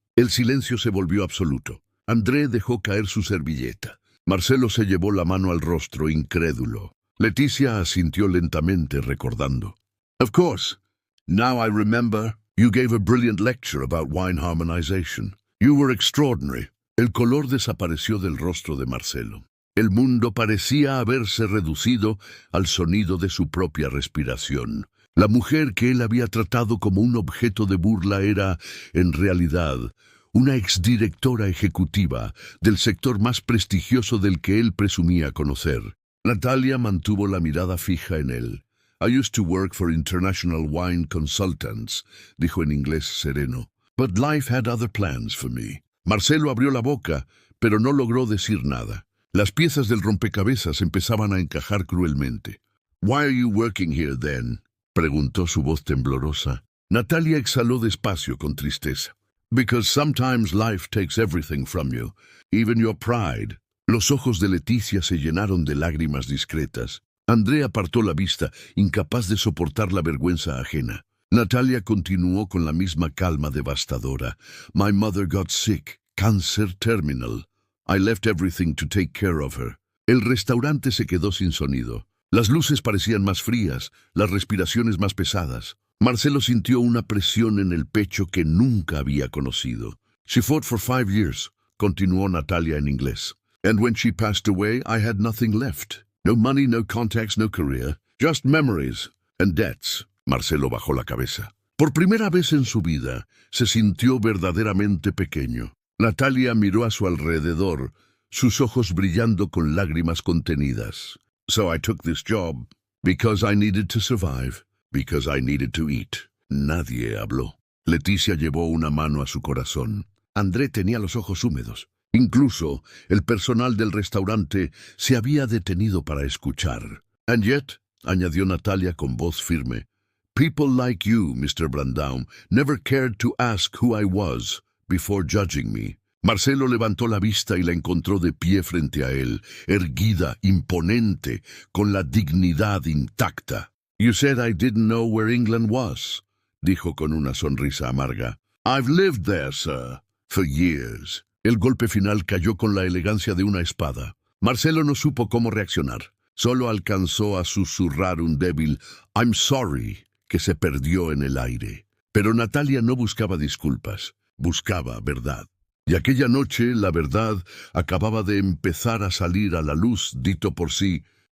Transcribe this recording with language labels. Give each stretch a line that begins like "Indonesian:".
Spanish: El silencio se volvió absoluto. André dejó caer su servilleta. Marcelo se llevó la mano al rostro, incrédulo. Leticia asintió lentamente, recordando.
English: «Of course. Now I remember. You gave a brilliant lecture about wine harmonization. You were extraordinary».
Spanish: El color desapareció del rostro de Marcelo. El mundo parecía haberse reducido al sonido de su propia respiración. La mujer que él había tratado como un objeto de burla era, en realidad, una exdirectora ejecutiva del sector más prestigioso del que él presumía conocer.
English: Natalia mantuvo la mirada fija en él. «I used to work for International Wine Consultants»,
Spanish: dijo en inglés sereno.
English: «But life had other plans for me».
Spanish: Marcelo abrió la boca, pero no logró decir nada. Las piezas del rompecabezas empezaban a encajar cruelmente.
English: «Why are you working here, then?»,
Spanish: preguntó su voz temblorosa. Natalia exhaló despacio con tristeza.
English: «Because sometimes life takes everything from you, even your pride».
Spanish: Los ojos de Leticia se llenaron de lágrimas discretas. André apartó la vista, incapaz de soportar la vergüenza ajena. Natalia continuó con la misma calma devastadora.
English: «My mother got sick, cancer terminal. I left everything to take care of her».
Spanish: El restaurante se quedó sin sonido. Las luces parecían más frías, las respiraciones más pesadas. Marcelo sintió una presión en el pecho que nunca había conocido.
English: She fought for 5 years,
Spanish: continuó Natalia en inglés.
English: And when she passed away, I had nothing left. No money, no contacts, no career. Just memories and debts.
Spanish: Marcelo bajó la cabeza. Por primera vez en su vida, se sintió verdaderamente pequeño. Natalia miró a su alrededor, sus ojos brillando con lágrimas contenidas.
English: So I took this job because I needed to survive, because I needed to eat.
Spanish: Nadie habló. Leticia llevó una mano a su corazón. André tenía los ojos húmedos. Incluso el personal del restaurante se había detenido para escuchar.
English: And yet,
Spanish: añadió Natalia con voz firme,
English: people like you, Mr. Brandão, never cared to ask who I was before judging me.
Spanish: Marcelo levantó la vista y la encontró de pie frente a él, erguida, imponente, con la dignidad intacta.
English: You said I didn't know where England was,
Spanish: dijo con una sonrisa amarga.
English: I've lived there, sir, for years.
Spanish: El golpe final cayó con la elegancia de una espada. Marcelo no supo cómo reaccionar. Solo alcanzó a susurrar un débil
English: I'm sorry
Spanish: que se perdió en el aire. Pero Natalia no buscaba disculpas, buscaba verdad. Y aquella noche la verdad acababa de empezar a salir a la luz, dito por sí.